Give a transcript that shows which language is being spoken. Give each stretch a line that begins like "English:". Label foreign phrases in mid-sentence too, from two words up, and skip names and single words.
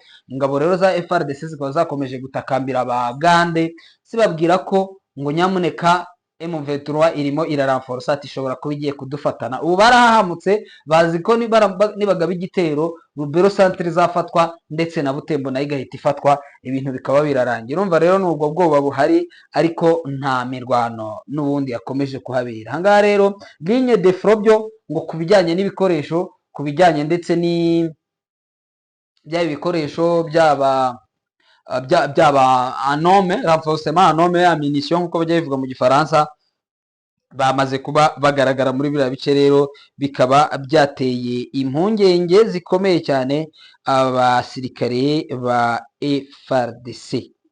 Kinyarwanda: Ingabo rero za FARDC zikaba zakomeje gutakambira abagande zibabwira ko ngo nyamuneka M23 irimo iraranforsa ati ishobora kuba igiye kudufatana. Ubu barahahamutse bazi ko nibagaba igitero Rubero centre zafatwa ndetse na Butembo nayo igahita ifatwa, ibintu bikaba birarangira. Urumva rero n'ubwo bwoba buhari, ariko nta mirwano n'ubundi yakomeje kuhabera. Hangaha rero
French: ligne de front
Kinyarwanda: byo ngo kubijyanye n'ibikoresho, kubijyanye ndetse byaba ibikoresho byaba anome renforcement anome ya munition nkuko bajya bivuga mu Gifaransa, bamaze kuba bagaragara muri biriya bice. Rero bikaba byateye impungenge zikomeye cyane abasirikare ba FARDC.